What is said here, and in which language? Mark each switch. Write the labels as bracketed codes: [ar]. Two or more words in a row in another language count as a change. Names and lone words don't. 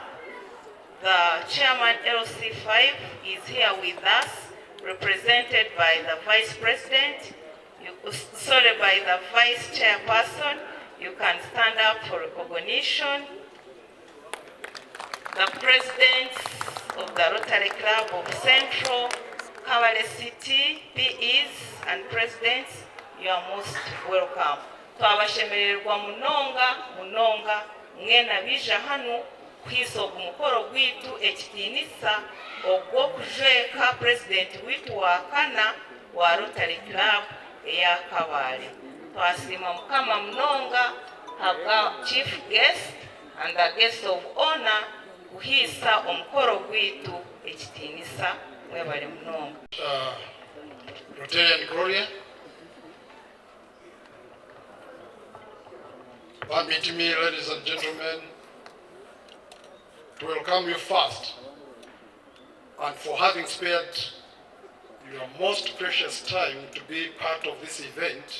[en] The Chairman LC5 is here with us, represented by the Vice President, by the Vice Chairperson. You can stand up for recognition. The Presidents of the Rotary Club of Central, Kawale City, PEs and Presidents, you are most welcome. [cgg] twabashemererwa munonga mwena bija hano kwisoga umukoro gwitu ekitinisa ogwo kujeka president witu wa kana wa Rotary Club eya Kabale. Twasima mukama munonga haga [en] chief guest and the guest of honor [cgg] kuhisa omukoro gwitu ekitinisa mwebale munonga. [en] Rotary and Gloria, permit me, ladies and gentlemen, to welcome you first and for having spared your most precious time to be part of this event.